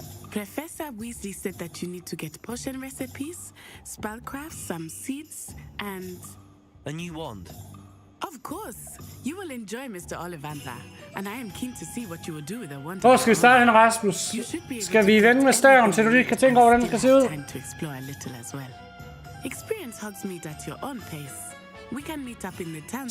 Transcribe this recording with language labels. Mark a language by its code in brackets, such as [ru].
[en] Professor Weasley said that you need to get potion recipes, spellcraft, some seeds, and... A new wand? Of course. You will enjoy Mr. Ollivander, and I am keen to see what you will do with a wand. [da] Hvor skal vi starte hen, Rasmus? Skal vi vende med staven, til du lige kan tænke over, hvordan den skal se ud? [en] Time to explore a little as well. Experience Hogsmeade at your own pace. We can meet up in the town.